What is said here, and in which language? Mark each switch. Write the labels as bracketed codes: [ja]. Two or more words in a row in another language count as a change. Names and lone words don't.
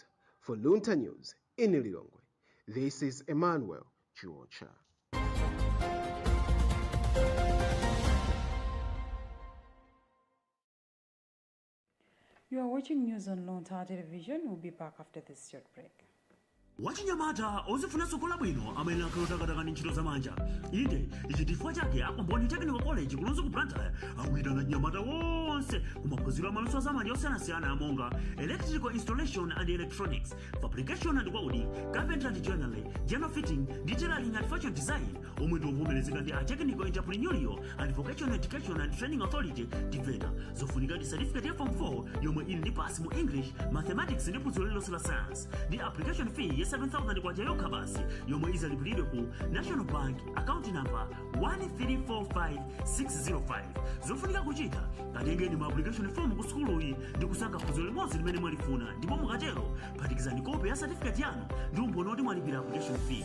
[en] For Luntha News in Lilongwe, this is Emmanuel Chuocha. You are watching news on Luntha television. We'll be back after this short break. [ny] Wachinyamata ozifuna sokola bwino amayenera kulotakataka ndi ntchito zamanja. Inde ichi chifukwa chake Akwamboni Technical College kulonso ku Blantyre akuyitana anyamata wonse ku maphunziro amaluso zamanja osiyanasiyana monga [en] electrical installation and electronics, fabrication and welding, carpentry and joinery, general fitting, detailing and fashion design, [ny] omwe ndiwovomerezeka ndi a Technical Entrepreneurial and Vocational Education and Training Authority TVETA. Zofunika ndi certificate ya Form 4 yomwe ili ndi pass mu English, Mathematics ndi phunziro lilonse la Science. Ndi [en] application fee [ny] 7,000 kwa jayoka basi yomwe izalipilidwe ku National Bank [en] account number [ny] 1345605. Zofunika kuchita katengeni ma [en] application form [ny] ku skulu iyi ndi kusankha phunziro limodzi limene mwalifuna, ndipo mukatero phatikizani kopi ya certificate yanu ndi umboni oti mwalipira [en] application fee.